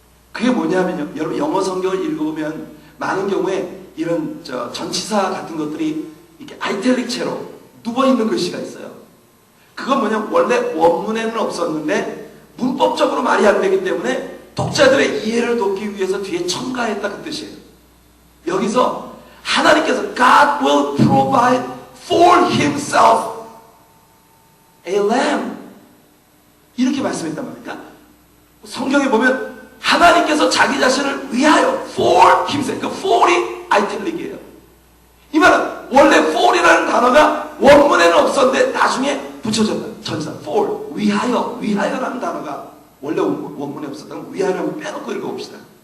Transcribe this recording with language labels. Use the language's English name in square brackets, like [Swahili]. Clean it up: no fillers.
[Korean] 그게 뭐냐면요, 여러분 영어 성경을 읽어보면 많은 경우에 이런 전치사 같은 것들이 이렇게 아이텔릭체로 누워있는 글씨가 있어요. 그건 뭐냐면 원래 원문에는 없었는데 문법적으로 말이 안 되기 때문에 독자들의 이해를 돕기 위해서 뒤에 첨가했다 그 뜻이에요. 여기서 하나님께서 [English] God will provide for himself a lamb [Korean] 이렇게 말씀했단 말입니다. 성경에 보면 하나님께서 자기 자신을 위하여 [English] for himself, [Korean] 그 for이 아이텔릭이에요. 이 말은 원래 for이라는 단어가 원문에는 없었는데 나중에 붙여졌다. 전사 for, 위하여라는 단어가 원래 원문에 없었다는 위하여를 빼놓고 읽어봅시다.